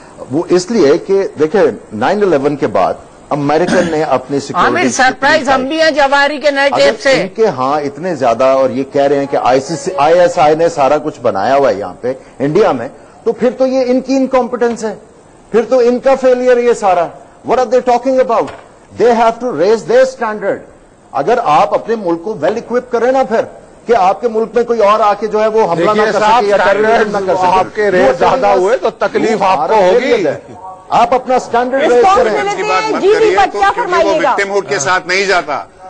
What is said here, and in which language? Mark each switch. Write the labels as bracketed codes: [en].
[ur] وہ اس لیے کہ دیکھیں 9/11 کے بعد امریکن نے اپنی سیکورٹی سرپرائز ہم بھی ہیں جواہری کے نئے ٹیپ سے ان کے ہاں اتنے زیادہ، اور یہ کہہ رہے ہیں کہ آئی ایس آئی نے سارا کچھ بنایا ہوا ہے یہاں پہ انڈیا میں، تو پھر تو یہ ان کی انکمپٹنس ہے، پھر تو ان کا فیلئر یہ سارا. [en] What are they talking about? They have to raise their standard. [ur] اگر آپ اپنے ملک کو ویل اکوپ کریں نا، پھر کہ آپ کے ملک میں کوئی اور آ کے جو ہے وہ حملہ نہ کر سکے یا ٹیررزم نہ کر سکے. آپ کے ریٹ زیادہ ہوئے تو تکلیف آپ کو ہوگی. آپ اپنا سٹینڈرڈ ریز کریں. کی بات مت کریے کیونکہ وہ وکٹم ہوڈ کے ساتھ نہیں جاتا.